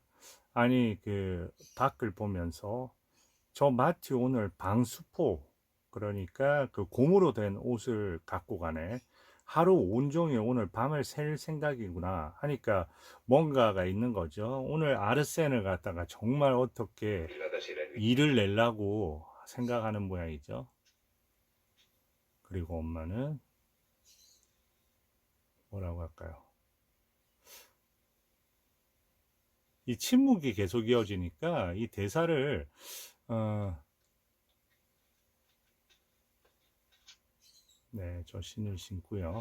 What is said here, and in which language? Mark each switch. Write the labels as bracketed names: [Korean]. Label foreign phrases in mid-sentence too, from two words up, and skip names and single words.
[Korean] 아니 그 밖을 보면서 저 마티 오늘 방수포 그러니까 그 고무로 된 옷을 갖고 가네. 하루 온종일 오늘 밤을 샐 생각이구나 하니까 뭔가가 있는 거죠. 오늘 아르센을 갖다가 정말 어떻게 [French] il va passer la nuit. [Korean] 일을 내려고 생각하는 모양이죠. 그리고 엄마는 뭐라고 할까요? 이 침묵이 계속 이어지니까 이 대사를 네, 저 신을 신고요.